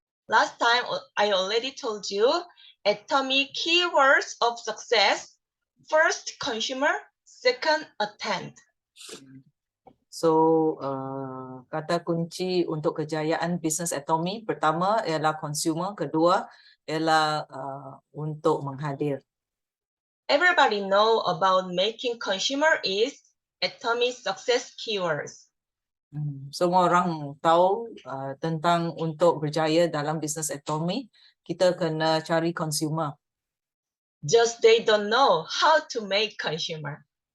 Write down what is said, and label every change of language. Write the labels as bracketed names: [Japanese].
[English] Last time I already told you atomic keywords of success. First consumer, second attend. [Malay] So kata kunci untuk kejayaan bisnes Atomy pertama ialah consumer, kedua ialah untuk menghadir. [English] Everybody know about making consumer is Atomy success keywords. [Malay] Semua orang tahu tentang untuk berjaya dalam bisnes Atomy, kita kena cari consumer. [English] Just they don't know how to make consumer.